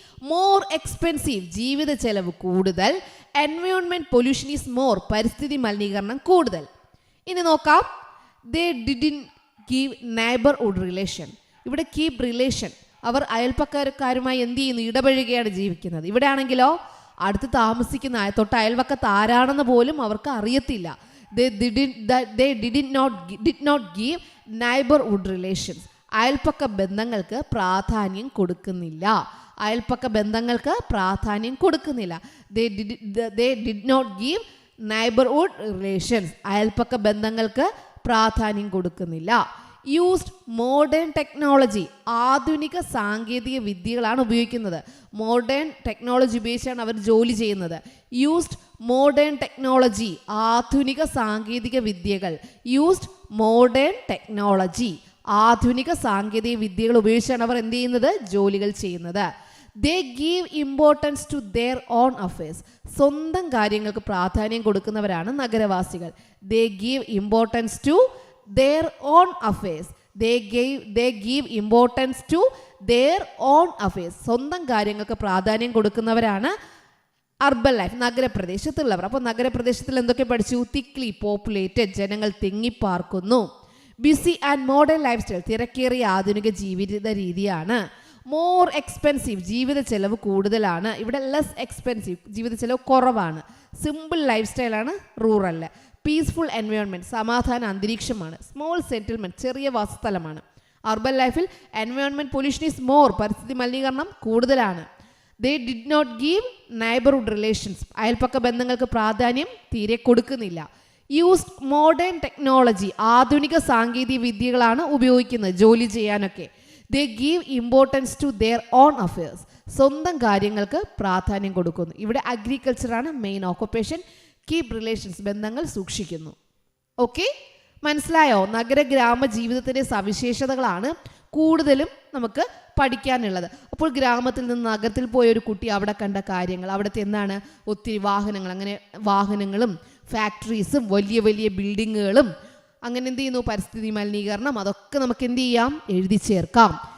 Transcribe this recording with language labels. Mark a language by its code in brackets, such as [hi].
[en] more expensive, [ml] ജീവിത ചെലവ് കൂടുതൽ. [en] environment pollution is more, [ml] പരിസ്ഥിതി മലിനീകരണം കൂടുതൽ. ഇനി നോക്കാം. [en] They didn't give neighbourhood relation. ഇവിടെ keep relation, [ml] അവർ അയൽപ്പക്കാരുമായി എന്ത് ചെയ്യുന്നു? ഇടപഴകിയാണ് ജീവിക്കുന്നത്. ഇവിടെ ആണെങ്കിലോ അടുത്ത് താമസിക്കുന്ന തൊട്ട് അയൽവക്കത്ത് ആരാണെന്ന് പോലും അവർക്ക് അറിയത്തില്ല. [en] They did not give neighborhood relations. [ml] അയൽപ്പക്ക ബന്ധങ്ങൾക്ക് പ്രാധാന്യം കൊടുക്കുന്നില്ല. അയൽപ്പക്ക ബന്ധങ്ങൾക്ക് പ്രാധാന്യം കൊടുക്കുന്നില്ല. [en] They did not give neighborhood relations. [ml] അയൽപ്പക്ക ബന്ധങ്ങൾക്ക് പ്രാധാന്യം കൊടുക്കുന്നില്ല. [en] used modern technology, [ml] ആധുനിക സാങ്കേതിക വിദ്യകളാണ് ഉപയോഗിക്കുന്നത്. മോഡേൺ ടെക്നോളജി ഉപയോഗിച്ചാണ് അവർ ജോലി ചെയ്യുന്നത്. [en] used modern technology, [ml] ആധുനിക സാങ്കേതിക വിദ്യകൾ. [en] used modern technology, [ml] ആധുനിക സാങ്കേതിക വിദ്യകൾ ഉപയോഗിച്ചാണ് അവർ എന്ത് ചെയ്യുന്നത്? ജോലികൾ ചെയ്യുന്നത്. [en] They give importance to their own affairs. [ml] സ്വന്തം കാര്യങ്ങൾക്ക് പ്രാധാന്യം കൊടുക്കുന്നവരാണ് നഗരവാസികൾ. [en] They give importance to their own affairs. They give importance to their own affairs. [ml] സ്വന്തം കാര്യങ്ങൾക്ക് പ്രാധാന്യം കൊടുക്കുന്നവരാണ് അർബൻ ലൈഫ്, നഗരപ്രദേശത്തുള്ളവർ. അപ്പോൾ നഗരപ്രദേശത്തിൽ എന്തൊക്കെ പഠിച്ചു? [en] thickly populated, [ml] ജനങ്ങൾ തിങ്ങിപ്പാർക്കുന്നു. [en] busy and modern life style, [ml] തിരക്കേറിയ ആധുനിക ജീവിത രീതിയാണ്. [en] more expensive, [ml] ജീവിത ചെലവ് കൂടുതലാണ്. ഇവിടെ [en] less expensive, [ml] ജീവിത ചെലവ് കുറവാണ്. [en] Simple life സ്റ്റൈലാണ് റൂറലിൽ. Peaceful environment, [ml] സമാധാന അന്തരീക്ഷമാണ്. [en] small settlement, [ml] ചെറിയ വാസസ്ഥലമാണ്. [en] urban ലൈഫിൽ environment pollution is more, [ml] പരിസ്ഥിതി മലിനീകരണം കൂടുതലാണ്. [en] they did not give neighbourhood relations, [ml] അയൽപ്പക്ക ബന്ധങ്ങൾക്ക് പ്രാധാന്യം തീരെ കൊടുക്കുന്നില്ല. [en] used modern technology, [ml] ആധുനിക സാങ്കേതിക വിദ്യകളാണ് ഉപയോഗിക്കുന്നത് ജോലി ചെയ്യാനൊക്കെ. [en] They give importance to their own affairs. [ml] സ്വന്തം കാര്യങ്ങൾക്ക് പ്രാധാന്യം കൊടുക്കുന്നു. ഇവിടെ അഗ്രികൾച്ചറാണ് മെയിൻ ഓക്കുപ്പേഷൻ. [en] keep relations, [ml] ബന്ധങ്ങൾ സൂക്ഷിക്കുന്നു. ഓക്കെ, മനസ്സിലായോ? നഗര ഗ്രാമ ജീവിതത്തിൻ്റെ സവിശേഷതകളാണ് കൂടുതലും നമുക്ക് പഠിക്കാനുള്ളത്. അപ്പോൾ ഗ്രാമത്തിൽ നിന്ന് നഗരത്തിൽ പോയ ഒരു കുട്ടി അവിടെ കണ്ട കാര്യങ്ങൾ, അവിടുത്തെ എന്താണ്, ഒത്തിരി വാഹനങ്ങൾ, അങ്ങനെ വാഹനങ്ങളും ഫാക്ടറീസും വലിയ വലിയ ബിൽഡിങ്ങുകളും, അങ്ങനെ എന്ത് ചെയ്യുന്നു, പരിസ്ഥിതി മലിനീകരണം, അതൊക്കെ നമുക്ക് എന്ത് ചെയ്യാം, എഴുതി ചേർക്കാം.